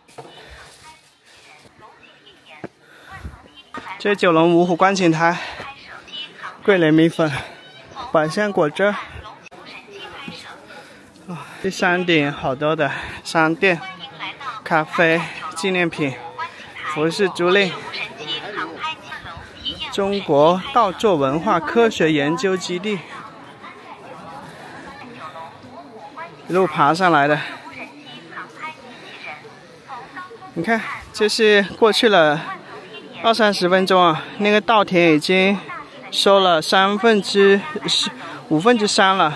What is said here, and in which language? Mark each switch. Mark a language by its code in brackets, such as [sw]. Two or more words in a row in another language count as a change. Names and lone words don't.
[zh] 这是九龙五虎观景台，桂林米粉，百香果汁。这山頂好多的商店、咖啡、紀念品、服飾、租賃。中國稻作文化科學研究基地，一路爬上來的。你看，這是過去了20-30分鐘啊，那個稻田已經收了5分之3了。